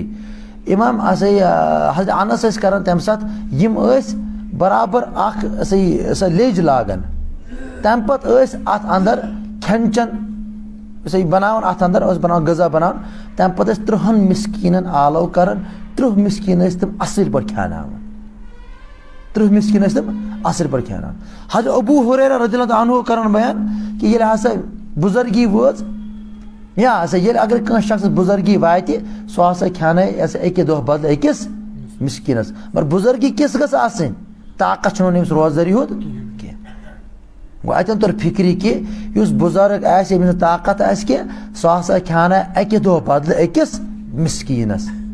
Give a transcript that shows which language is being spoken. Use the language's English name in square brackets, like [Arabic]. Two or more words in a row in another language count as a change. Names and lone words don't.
[Kashmiri] امام ہسا یہِ حضرت انس ٲسۍ کران تمہِ ساتہٕ یِم ٲسۍ برابر اکھ سۄ لیٚج لاگان تمہِ پتہٕ ٲسۍ اتھ اندر کھٮ۪ن چٮ۪ن بناوان اتھ اندر ٲسۍ بناوان غذا بناوان تمہِ پتہٕ ٲسۍ 30 مسکیٖنن آلو کران 30 مسکیٖن ٲسۍ تِم اصٕل پٲٹھۍ کھٮ۪اناوان 30 مسکیٖن ٲسۍ تِم اصٕل پٲٹھۍ کھٮ۪اناوان. حضرت ابو ہریرہ [Arabic] رضی اللہ عنہ [Kashmiri] کران بیان کہ ییٚلہِ ہسا بُزرگی وٲژ یا ہسا ییٚلہِ اگر کٲنٛسہِ شخصس بُزرگی واتہِ سُہ ہسا کھٮ۪انٲے اکہِ دۄہ بدلہٕ أکِس مسکیٖنس مگر بُزرگی کِژھ گٔژھ آسٕنۍ طاقت چھُنہٕ أمِس روزدٲری ہُنٛد کینٛہہ. گوٚو اتٮ۪ن توٚر فِکرِ کہِ یُس بُزرگ آسہِ ییٚمِس نہٕ طاقت آسہِ کینٛہہ سُہ ہسا کھٮ۪اناے اکہِ دۄہ بدلہٕ أکِس مسکیٖنس.